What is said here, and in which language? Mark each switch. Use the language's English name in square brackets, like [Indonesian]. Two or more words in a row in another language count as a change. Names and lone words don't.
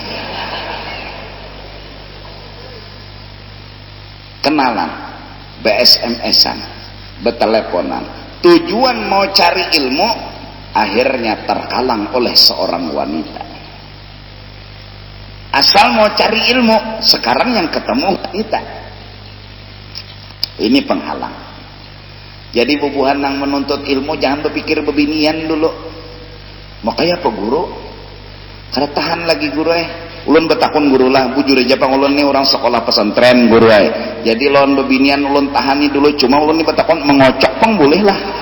[Indonesian] Kenalan, BSMS-an, beteleponan. Tujuan mau cari ilmu, akhirnya terkalang oleh seorang wanita. Asal mau cari ilmu, sekarang yang ketemu wanita. Ini penghalang. [Banjar] Jadi bubuhan yang menuntut ilmu jangan berpikir bebinian dulu. [Indonesian] Makanya apa guru? [Banjar] Kada tahan lagi guru ulun betakun guru lah, bujur aja pang ulun ni orang sekolah pesantren guru jadi ulun bebinian ulun tahani dulu, cuma ulun ni betakun mengocok pang boleh lah.